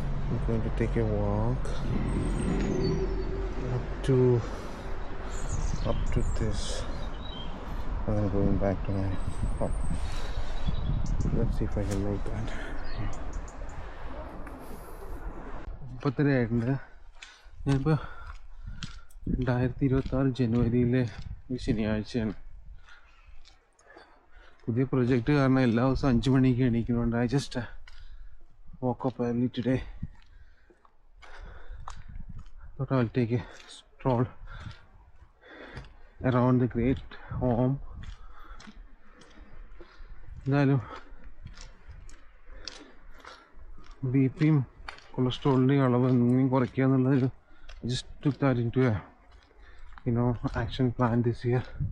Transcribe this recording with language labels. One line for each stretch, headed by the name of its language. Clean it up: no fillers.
English: I'm going to take a walk to up to this, and then going back to my home. Let's see if I can make that.
Malayalam: മുപ്പത്തരയായിട്ടുണ്ട്. ഞാനിപ്പോൾ 2026 ജനുവരിയിലെ ഒരു ശനിയാഴ്ചയാണ്. പുതിയ project കാരണം എല്ലാ ദിവസവും 5 മണിക്ക് എണീക്കുന്നുണ്ട്.
English: I just woke up early today. Thought I'll take a stroll around the great home.
Malayalam: എന്തായാലും B പിയും കൊളസ്ട്രോളിൻ്റെയും അളവ് എങ്ങനെയും കുറയ്ക്കുക എന്നുള്ളതൊരു
English: just took that into a action plan this year.